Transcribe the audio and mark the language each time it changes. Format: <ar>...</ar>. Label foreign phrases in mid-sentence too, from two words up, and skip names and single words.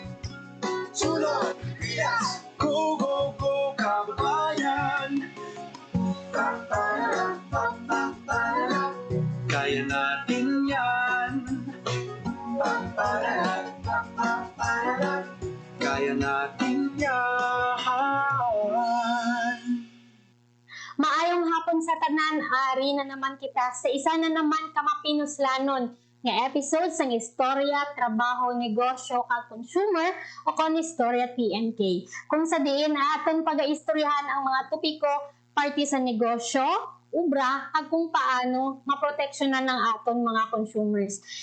<tl>Sulong Pilipinas,</tl> <en>go, go, go,</en> <tl>kababayan. Kaya natin yan. Kaya natin yan.</tl> <hil>Maayong hapon sa tanan, ari na naman kita sa isa na naman kamapinuslanon nga episode sang Istorya, Trabaho, Negosyo, kag Consumer o kon Istorya TNK. Kung sa diin aton pag-aistoryahan ang mga topiko parte sa negosyo, ubra, kag kung paano maproteksyonan ng aton mga consumers.</hil>